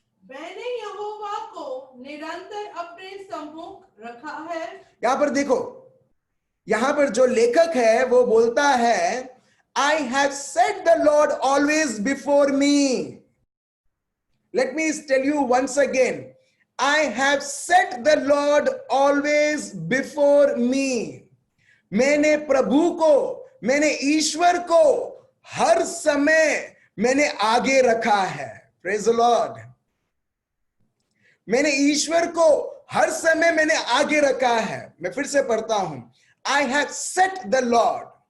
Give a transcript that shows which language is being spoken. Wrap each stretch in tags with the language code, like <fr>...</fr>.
<hi>मैंने यहोवा को निरंतर अपने सम्मुख रखा है। यहां पर देखो, यहां पर जो लेखक है वो बोलता है</hi> <en>I have set the Lord always before me. Let me tell you once again, I have set the Lord always before me.</en> <hi>मैंने प्रभु को, मैंने ईश्वर को हर समय मैंने आगे रखा है।</hi> <en>Praise the Lord.</en> <hi>मैंने ईश्वर को हर समय मैंने आगे रखा है। मैं फिर से पढ़ता हूं,</hi> <en>I have set the Lord.</en>